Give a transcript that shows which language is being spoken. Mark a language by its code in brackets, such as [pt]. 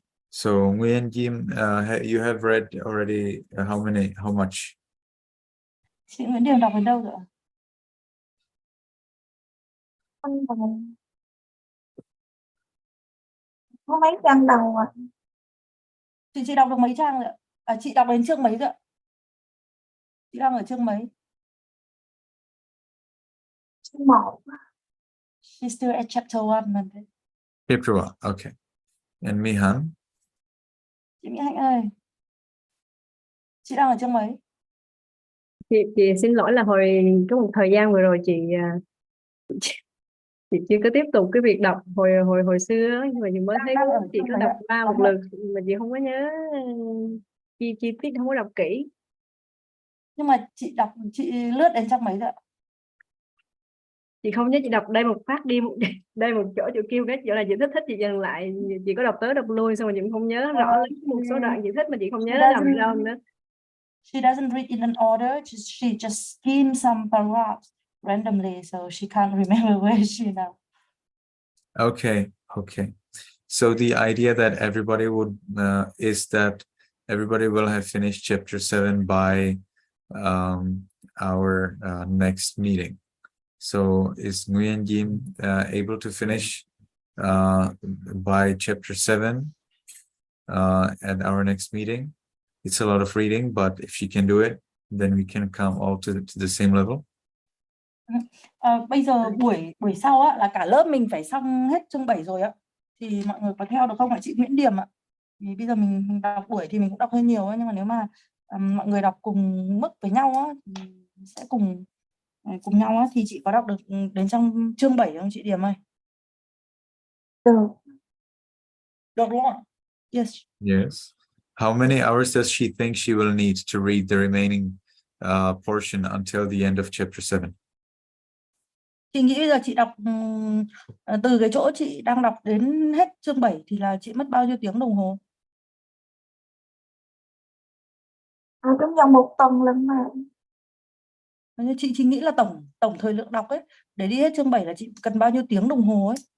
[en] So Nguyen Yim, you have read already how much? [vi] Chị Nguyễn Điềm đọc đến đâu rồi ạ? Có mấy trang đầu ạ. Chị đọc được mấy trang rồi ạ? Chị đọc đến chương mấy rồi ạ? Chị đang ở chương mấy? Chương 1. [en] She's still at chapter 1. Chapter 1, okay. And Mihan? [vi] Chị Mỹ Hạnh ơi, chị đang ở chương mấy? Chị xin lỗi là có một thời gian vừa rồi chị chưa có tiếp tục cái việc đọc hồi xưa ấy, nhưng mà chị mới thấy chị có đọc qua một lượt mà chị không có nhớ chi tiết, không có đọc kỹ. Nhưng mà chị lướt đến trang mấy rồi ạ? Chị không nhớ, chị đọc đây một phát đi đây một chỗ kêu cái chỗ là chị thích chị dừng lại, chị có đọc tới đọc lui xong rồi chị cũng không nhớ rõ lắm, một số đoạn chị thích mà chị không nhớ nó nằm đâu nữa. [en] She doesn't read in an order. She just skims some paragraphs randomly, so she can't remember where she now. Okay. So the idea that everybody would is that everybody will have finished chapter 7 by our next meeting. So is Nguyen Yim able to finish by chapter 7 at our next meeting? It's a lot of reading, but if she can do it, then we can come all to the same level. [vi] Bây giờ buổi sau á, là cả lớp mình phải xong hết chương 7 rồi ạ. Thì mọi người có theo được không ạ? Chị Nguyễn Điềm ạ. Thì bây giờ mình đọc buổi thì mình cũng đọc hơi nhiều ấy, nhưng mà nếu mà mọi người đọc cùng mức với nhau á, thì sẽ cùng nhau á, thì chị có đọc được đến trong chương 7 không chị Điềm ơi? Được. Được đúng không ạ? [en] Yes. Yes. How many hours does she think she will need to read the remaining portion until the end of chapter 7? [vi] Chị nghĩ bây giờ chị đọc từ cái chỗ chị đang đọc đến hết chương 7 thì là chị mất bao nhiêu tiếng đồng hồ? Trong vòng 1 tuần lần mà. Chị nghĩ là tổng thời lượng đọc ấy, để đi hết chương 7 là chị cần bao nhiêu tiếng đồng hồ ấy?